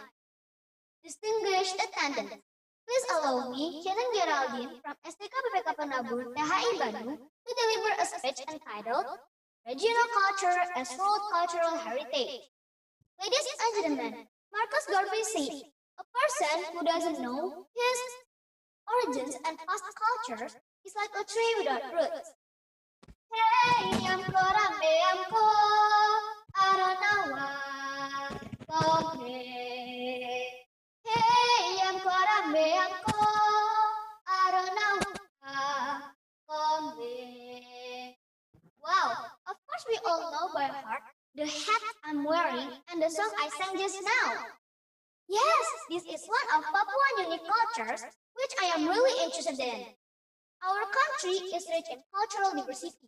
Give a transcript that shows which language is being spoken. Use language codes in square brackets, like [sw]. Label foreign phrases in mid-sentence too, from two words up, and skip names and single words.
[en] Distinguished attendants, please allow me, Shannon Geraldine from STK PPK PENABUR THI Bandung, to deliver a speech entitled Regional Culture as World Cultural Heritage. Ladies and gentlemen, Marcus Garvey said, a person who doesn't know his origins and past cultures is like a tree without roots. Hey, yamko rambe yamko, aranawa, kome. Hey, yamko rambe yamko, aranawa, kome. Wow, of course we all know by heart the hat I'm wearing and the song I sang just now. Yes, this is one of Papuan unique cultures which I am really interested in. Our country is rich in cultural diversity.